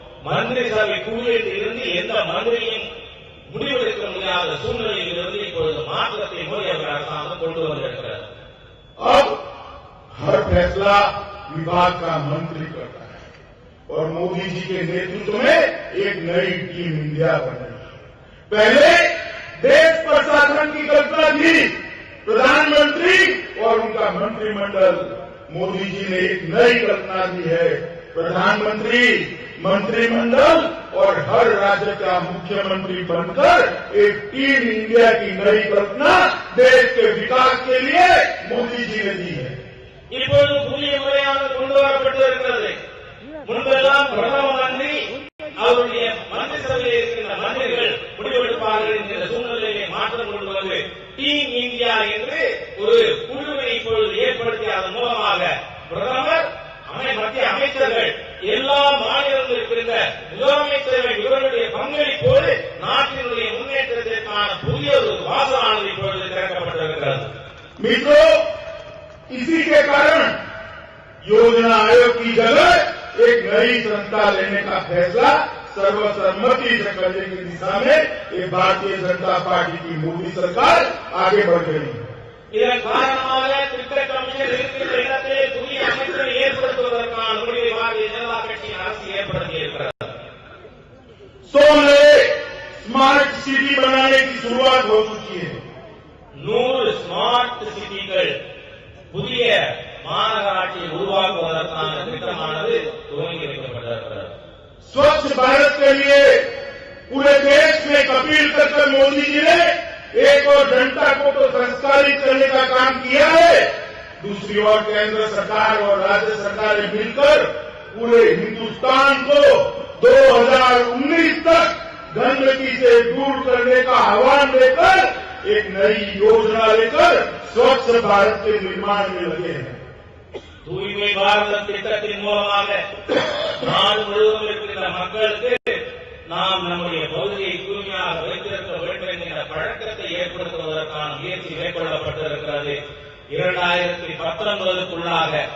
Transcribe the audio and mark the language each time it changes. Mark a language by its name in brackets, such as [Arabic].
[Tamil] மந்திரி சபை கூறியதில் இருந்து எந்த மந்திரியும் முடிவெடுக்க முடியாத சூழ்நிலையில் இருந்து இப்பொழுது மாற்றத்தை மோடி அரசாங்கம் கொண்டு வந்திருக்கிறது। [Hindi] अब हर फैसला विभाग का मंत्री करता है और मोदी जी के नेतृत्व में एक नई टीम इंडिया बनी। पहले देश प्रशासन की कल्पना थी, प्रधानमंत्री और उनका मंत्रिमंडल। मोदी जी ने एक नई कल्पना दी है, प्रधानमंत्री, मंत्रिमंडल और हर राज्य का मुख्यमंत्री बनकर एक टीम इंडिया की नई कल्पना देश के विकास के लिए मोदी जी ने दी है। [Tamil] இப்பொழுது புதிய முறையாக கொண்டு வரப்பட்டிருக்கிறது। முன்பெல்லாம் பிரதம மந்திரி அவருடைய மந்திரி சபையில் இருக்கின்ற மந்திரிகள் முடிவெடுப்பார்கள் என்கிற சூழ்நிலையை மாற்றம் கொண்டு வந்து டீம் இந்தியா என்று ஒரு குழுவை இப்பொழுது ஏற்படுத்தி அதன் மூலமாக பிரதமர், மத்திய அமைச்சர்கள், எல்லா மாநிலங்களில் இருக்கின்ற முதலமைச்சர்கள் இவர்களுடைய பங்களிப்போடு நாட்டினுடைய முன்னேற்றத்திற்கான புதிய ஒரு வாசலானது இப்பொழுது திறக்கப்பட்டிருக்கிறது। [Hindi] मित्रों, इसी के कारण योजना आयोग की जगह एक नई संस्था लेने का फैसला सर्वसम्मति से करने की दिशा में ये भारतीय जनता पार्टी की मोदी सरकार आगे बढ़ गई है। [Tamil] இதன் காரணமாக திட்ட கமிஷன் இருக்கின்ற இடத்திலே புதிய அமைச்சரை ஏற்படுத்துவதற்கான முடிவை பாரதிய ஜனதா கட்சியின் அரசு ஏற்படுத்தி இருக்கிறது। [Hindi] 100 नए स्मार्ट सिटी बनाने की शुरुआत हो चुकी है। [Tamil] 100 ஸ்மார்ட் சிட்டிகள், புதிய மாநகராட்சியை உருவாக்குவதற்கான திட்டமானது துவங்கி வைக்கப்பட்டிருக்கிறது। [Hindi] स्वच्छ भारत के लिए पूरे देश में अपील करके मोदी जी ने एक और जनता को तो संस्कारित करने का काम किया है, दूसरी ओर केंद्र सरकार और राज्य सरकारें मिलकर पूरे हिंदुस्तान को 2019 तक गंदगी से दूर करने का आह्वान देकर एक नई योजना लेकर स्वच्छ भारत के निर्माण में लगे हैं। [Tamil] தூய்மை பாரத திட்டத்தின் மூலமாக நாடு முழுவதும் இருக்கின்ற மக்களுக்கு நாம் நம்முடைய பகுதியை தூய்மையாக வைத்திருக்க வேண்டும் என்கிற பழக்கத்தை ஏற்படுத்துவதற்கான முயற்சி மேற்கொள்ளப்பட்டிருக்கிறது। 2019க்குள்ளாக